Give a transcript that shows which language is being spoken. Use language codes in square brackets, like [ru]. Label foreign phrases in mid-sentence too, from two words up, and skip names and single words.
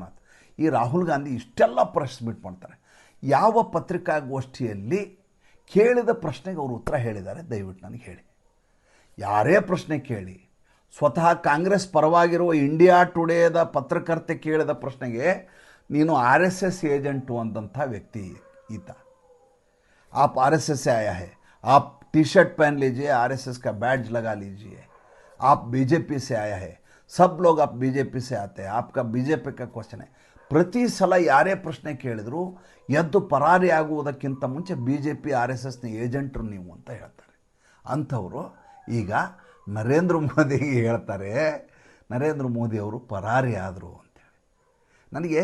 [kn] ಈ ರಾಹುಲ್ ಗಾಂಧಿ ಇಷ್ಟೆಲ್ಲ [en] press meet [kn] ಮಾಡ್ತಾರೆ. ಯಾವ ಪತ್ರಿಕಾಗೋಷ್ಠಿಯಲ್ಲಿ ಕೇಳಿದ ಪ್ರಶ್ನೆಗೆ ಅವರು ಉತ್ತರ ಹೇಳಿದ್ದಾರೆ ದಯವಿಟ್ಟು ನನಗೆ ಹೇಳಿ. ಯಾರೇ ಪ್ರಶ್ನೆ ಕೇಳಿ, ಸ್ವತಃ ಕಾಂಗ್ರೆಸ್ ಪರವಾಗಿರುವ ಇಂಡಿಯಾ ಟುಡೇದ ಪತ್ರಕರ್ತೆ ಕೇಳಿದ ಪ್ರಶ್ನೆಗೆ ನೀನು RSS ಏಜೆಂಟು ಅಂದಂಥ ವ್ಯಕ್ತಿ ಈತ. [hi] आप RSS से आया है, आप टी शर्ट पहन लीजिए, RSS का बैज लगा लीजिए, आप बीजेपी से आया है, सब लोग आप बीजेपी से आते हैं, आपका बीजेपी का क्वेश्चन है. [kn] ಪ್ರತಿ ಸಲ ಯಾರೇ ಪ್ರಶ್ನೆ ಕೇಳಿದ್ರು ಎದ್ದು ಪರಾರಿ ಆಗುವುದಕ್ಕಿಂತ ಮುಂಚೆ BJP RSSನ ಏಜೆಂಟ್ರು ನೀವು ಅಂತ ಹೇಳ್ತಾರೆ. ಅಂಥವರು ಈಗ ನರೇಂದ್ರ ಮೋದಿಗೆ ಹೇಳ್ತಾರೆ, ನರೇಂದ್ರ ಮೋದಿ ಅವರು ಪರಾರಿ ಆದರು ಅಂತೇಳಿ.